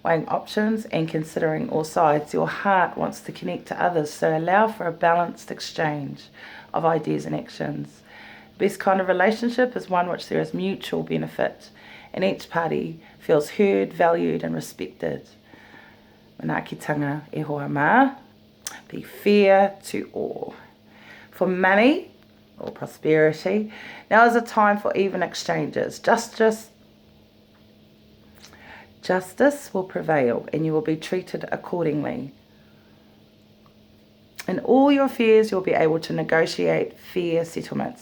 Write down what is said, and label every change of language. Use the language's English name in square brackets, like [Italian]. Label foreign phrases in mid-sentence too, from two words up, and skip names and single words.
[English] weighing options and considering all sides. Your heart wants to connect to others, so allow for a balanced exchange of ideas and actions. The best kind of relationship is one which there is mutual benefit and each party feels heard, valued and respected. [Māori] Manaakitanga e hoa mā, [English] be fair to all. For money or prosperity, now is a time for even exchanges. Justice will prevail and you will be treated accordingly. In all your affairs, you'll be able to negotiate fair settlements.